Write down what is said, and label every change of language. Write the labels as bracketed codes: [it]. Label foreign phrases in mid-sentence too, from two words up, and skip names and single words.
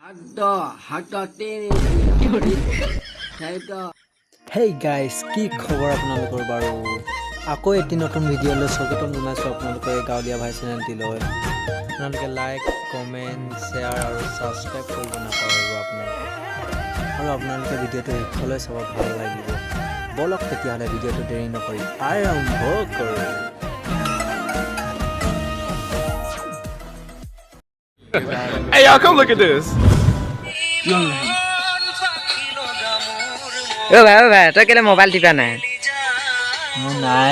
[en] Hey guys, [as] কি খবৰ আপোনালোকৰ বাৰু আকৌ এটি নতুন ভিডিঅ'লৈ স্বাগতম জনাইছোঁ আপোনালোকৰ এই গাঁৱলীয়া ভাই চেনেলটিলৈ আপোনালোকে লাইক কমেণ্ট শ্বেয়াৰ আৰু ছাবস্ক্ৰাইব কৰিব নাপাহৰিব আপোনালোকে ভিডিঅ'টো শেষলৈ চাব ভাল লাগিব বলক তেতিয়াহ'লে ভিডিঅ'টো দেৰি নকৰি আৰম্ভ কৰোঁ [en] Hey y'all, come look at this. [as] ও ভাই তই কেলে মোবাইল টিপা নাই মোৰ নাই